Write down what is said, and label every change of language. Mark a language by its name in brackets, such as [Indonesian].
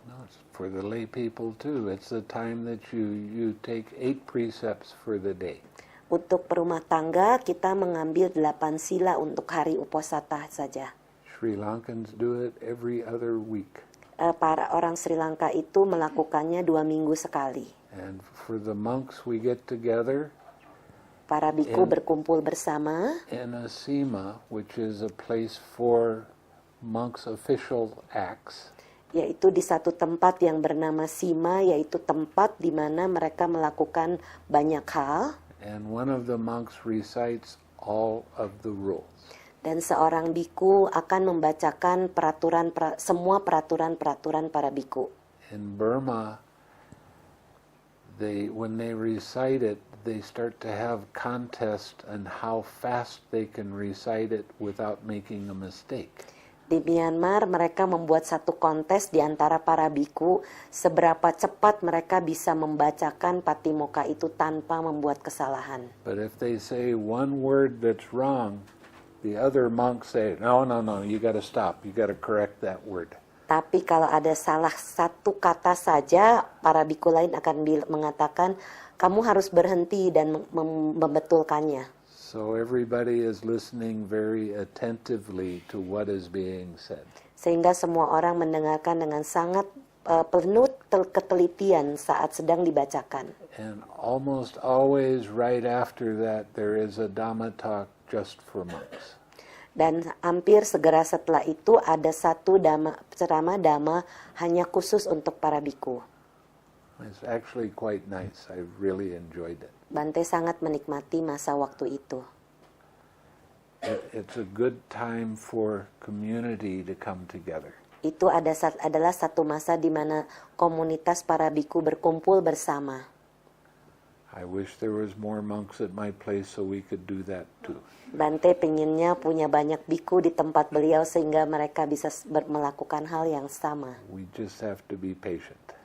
[English] No, it's for the lay people too. It's the time that you take 8 precepts for the day. [Indonesian] Untuk perumah tangga kita mengambil 8 sila untuk hari Uposatha saja. [English] Sri Lankans do it every other week. [Indonesian] Para orang Sri Lanka itu melakukannya 2 minggu sekali. [English] And for the monks, we get together [Indonesian] Para biku berkumpul bersama [English] in a sima, which is a place for monks' official acts. [Indonesian] yaitu di satu tempat yang bernama Sima, yaitu tempat di mana mereka melakukan banyak hal. [English] And one of the monks recites all of the rules. [Indonesian] Dan seorang biku akan membacakan semua peraturan-peraturan para biku. [English] In Burma, when they recite it, they start to have contest on how fast they can recite it without making a mistake. [Indonesian] Di Myanmar mereka membuat satu kontes di antara para biku seberapa cepat mereka bisa membacakan Patimokkha itu tanpa membuat kesalahan. [English] But if they say one word that's wrong, the other monks say, no, you got to stop. You got to correct that word. [Indonesian] Tapi kalau ada salah satu kata saja, para biku lain akan mengatakan, kamu harus berhenti dan membetulkannya. [English] So everybody is listening very attentively to what is being said. [Indonesian] Sehingga semua orang mendengarkan dengan sangat penuh ketelitian saat sedang dibacakan. [English] And almost always right after that there is a Dhamma talk just for monks. [Indonesian] Dan hampir segera setelah itu ada satu ceramah Dhamma hanya khusus untuk para biku. [English] It's actually quite nice. I really enjoyed it. [Indonesian] Bante sangat menikmati masa waktu itu. [English] It's a good time for community to come together. [Indonesian] Itu adalah satu masa di mana komunitas para biku berkumpul bersama. [English] I wish there was more monks at my place so we could do that too. [Indonesian] Bante pengennya punya banyak biku di tempat beliau sehingga mereka bisa melakukan hal yang sama. [English] We just have to be patient.